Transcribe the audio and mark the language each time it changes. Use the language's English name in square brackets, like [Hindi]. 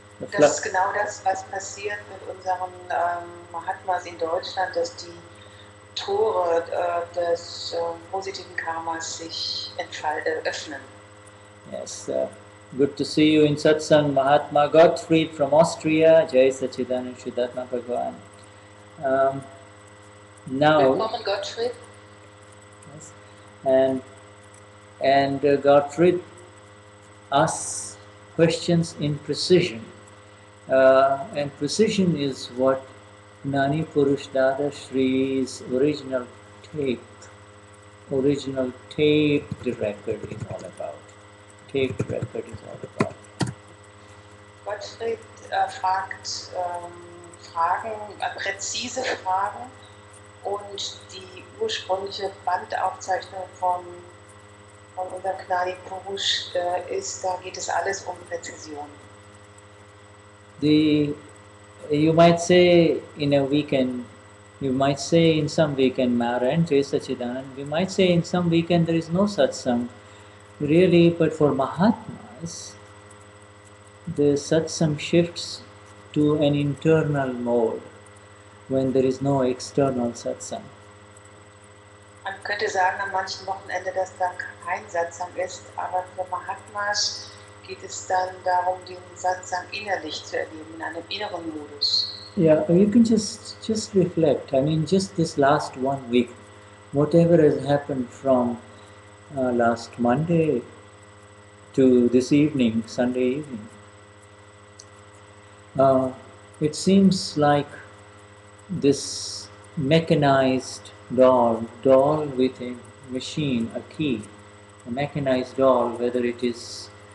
[German] Das ist genau das, was passiert mit unseren Mahatmas in Deutschland, dass die Tore des positiven Karmas sich öffnen. [English] Yes, good to see you in Satsang, Mahatma Gottfried from Austria. Jai Sachidanand Shuddhatma Bhagavan. Now, [German] Willkommen, Gottfried. [English] yes, and Gottfried asks questions in precision, and precision is what Gnani Purush Dadashri's original taped record is all about. Taped record is all about. [German] Gottfried fragt Fragen, präzise Fragen, und die ursprüngliche Bandaufzeichnung von unserem Gnani Purush ist, da geht es alles um Präzision. [English] You might say in a weekend, you might say in some weekend, Mara and Jai Sachidanand, you might say in some weekend there is no satsang, really, but for Mahatmas, the satsang shifts to an internal mode when there is no external satsang. [German] Man könnte sagen an manchen Wochenende, dass da kein Satsang ist, aber für Mahatmas geht es dann darum, den Satsang innerlich zu erleben, in einem inneren Modus. [English] Yeah, you can just reflect. I mean, just this last 1 week, whatever has happened from last Monday to this evening, Sunday evening, it seems like this mechanized doll with a machine, a key, a mechanized doll, whether it is